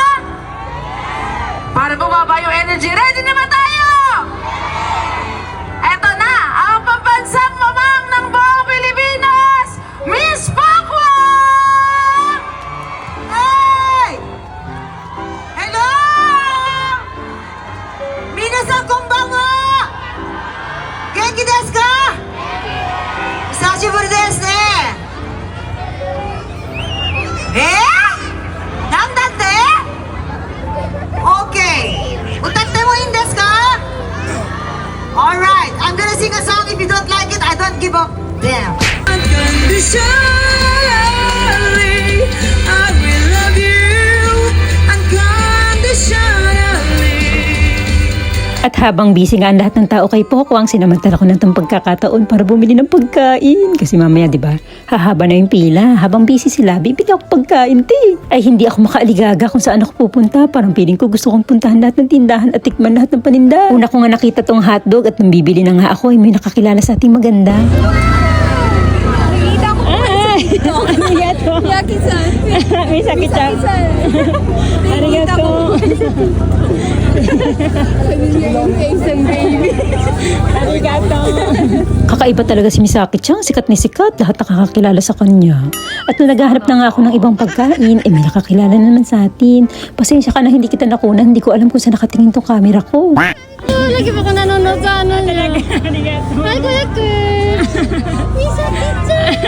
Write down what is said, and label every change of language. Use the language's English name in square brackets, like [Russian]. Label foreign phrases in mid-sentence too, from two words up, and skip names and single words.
[Filipino] Para bumaba yung energy, ready na ba tayo? Eto na, ang pambansang mamang ng buong Pilipinas, Miss Pakwa! [English] Hey! Hello! [Japanese] 皆さんこんばんは! 元気ですか？久しぶりですね! なんだって? Okay. 歌ってもいいですか? [English] Alright, I'm gonna sing a song. If you don't like it, I don't give up. Damn. Unconditionally, I will love you. Unconditionally. [Filipino] At habang busy nga ang lahat ng tao kay Pokwang, sinamantala ko ng itong pagkakataon para bumili ng pagkain. Kasi mamaya, di ba, hahaba na yung pila. Habang busy sila, bibigyan ako pagkain, te. Ay, hindi ako makaaligaga kung saan ako pupunta. Parang feeling ko gusto kong puntahan lahat ng tindahan at tikman lahat ng paninda. Una ko nga nakita tong hotdog at nang bibili na nga ako, ay may nakakilala sa ating maganda. Yaki-san. May sakit-sak. Arigato. Arigato. Kakaiba talaga si Misaki-chan, sikat ni sikat, lahat nakakakilala sa kanya. At nung naghahanap na nga ako ng ibang pagkain, may nakakilala naman sa atin. Pasensya ka na hindi kita nakunan, hindi ko alam kung saan nakatingin tong camera ko. Lagi ba ko nanonood sa ano niya? Ay, kuya ko. Misaki-chan.